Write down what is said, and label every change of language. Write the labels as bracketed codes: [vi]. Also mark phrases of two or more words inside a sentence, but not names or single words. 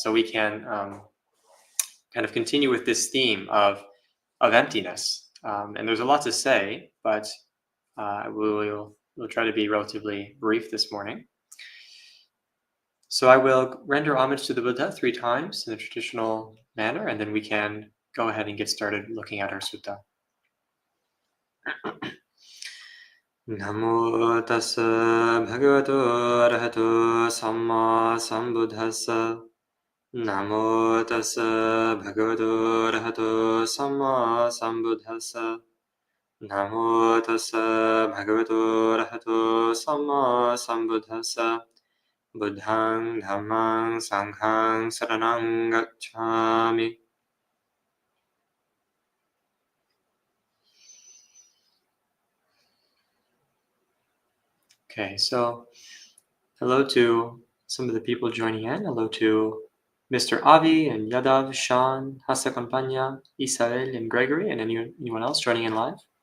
[en] So we can kind of continue with this theme of emptiness. And there's a lot to say, but we'll try to be relatively brief this morning. So I will render homage to the Buddha 3 times in the traditional manner, and then we can go ahead and get started looking at our sutta. [pi] Namo tassa bhagavato arahato samma sambuddhassa. Namo tassa bhagavato arahato samma sambuddhassa. Namo tassa bhagavato arahato samma sambuddhassa. Buddhaṃ Dhammaṃ Sanghaṃ Saranang Gacchāmi. [en] Okay, so hello to some of the people joining in. Hello to Mr. Avi and Yadav, Sean, Hasa Campagna, Isael, and Gregory, and anyone else joining in live.